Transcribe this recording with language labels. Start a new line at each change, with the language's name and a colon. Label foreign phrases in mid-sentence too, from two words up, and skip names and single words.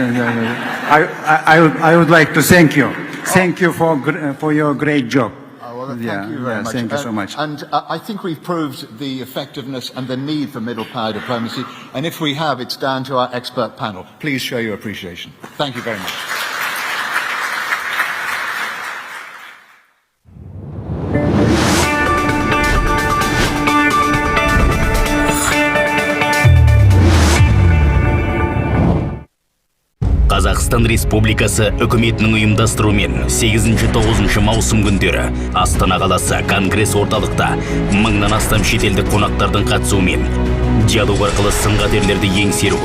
English: I would like to thank you. Thank you for your great job. Well, thank you very much. Thank you so much. And I think we've proved the effectiveness and the need for middle power diplomacy. And if we have, it's down to our expert panel. Please show your appreciation. Thank you very much.
Kazakh: Қазақстан Республикасы үкіметінің ұйымдастыруымен 8-9 маусым күндері Астана қаласы Конгресс орталықта 1000-нан астам шетелдік қонақтардың қатысуымен диалог арқылы сын-қатерлерді еңсеру,